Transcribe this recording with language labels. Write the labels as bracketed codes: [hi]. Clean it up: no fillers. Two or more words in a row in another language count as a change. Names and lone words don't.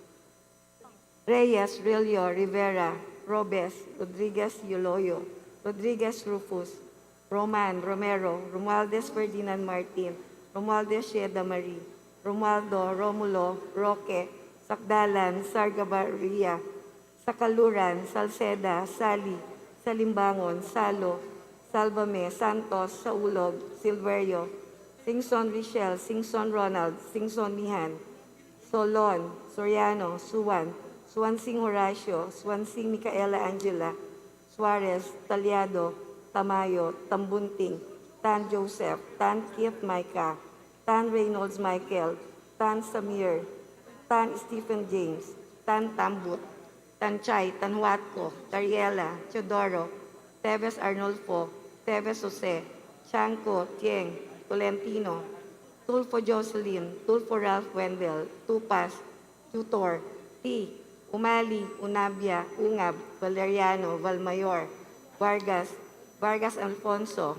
[en] Reyes, Rillo, Rivera, Robes, Rodriguez Yuloyo, Rodriguez Rufus, Roman, Romero, Romualdez Ferdinand Martin, Romualdez Sheda Marie, Romualdo, Romulo, Roque, Sakdalan, Sargabarria, Sakaluran, Salceda, Sali, Salimbangon, Salo, Salvame, Santos, Saulog, Silverio, Singson Richel, Singson Ronald, Singson Mihan, Solon, Soriano, Suwan, Suwansing Horacio, Suwansing Micaela Angela, Suarez, Talyado, Tamayo, Tambunting, Tan Joseph, Tan Keith Micah, Tan Reynolds Michael, Tan Samir, Tan Stephen James, Tan Tambut, Tan Chay, Tan Huatco, Tariela, Teodoro, Teves Arnolfo, Teves Jose, Chanco, Tieng, Tolentino, Tulfo Jocelyn, Tulfo Ralph Wendell, Tupas, Tutor, T, Umali, Unabia, Ungab, Valeriano, Valmayor, Vargas, Vargas Alfonso,